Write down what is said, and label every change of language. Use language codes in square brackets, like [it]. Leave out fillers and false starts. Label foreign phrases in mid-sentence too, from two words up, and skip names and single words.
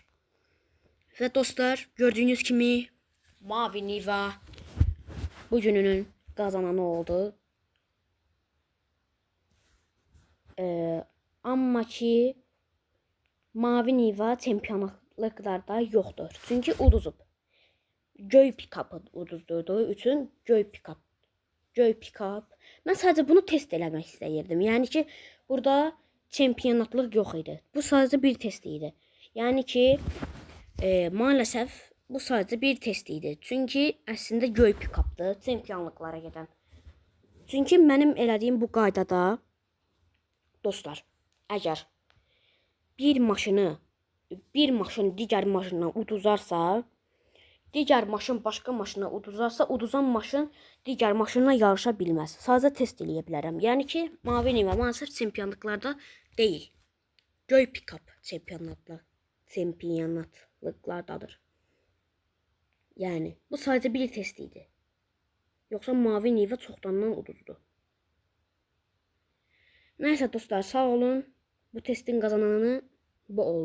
[az] Və dostlar, gördüyünüz kimi Mavi Niva bugününün qazananı oldu. Amma ki Mavi Niva çempionatlıqlarda yoxdur. Çünki uduzub. Göy pick-up'ı uduzdurduğu üçün göy pick-up. Mən sadəcə bunu test eləmək istəyirdim. Yəni ki, burada çempionatlıq yox idi. Bu sadəcə bir test idi. Yəni ki, maalesef bu sadəcə bir test idi. Çünki əslində göy pick-up'dır çempionluqlara gedən. Çünki mənim elədiyim bu qaydada dostlar, əgər bir maşın digər maşından uduzarsa, digər maşın başqa maşına uduzarsa, uduzan maşın digər maşınla yarışa bilməz. Sadəcə test eləyə bilərəm. Yəni ki, Mavi Niva maalesef çempionluqlarda deyil. Göy pick-up çempionatlıqlardadır. Yəni, bu sadəcə bir test idi. Yoxsa Mavi Niva çoxdandan uduzdu. Nəysə dostlar, sağ olun. Bu testin qazananı bu oldu.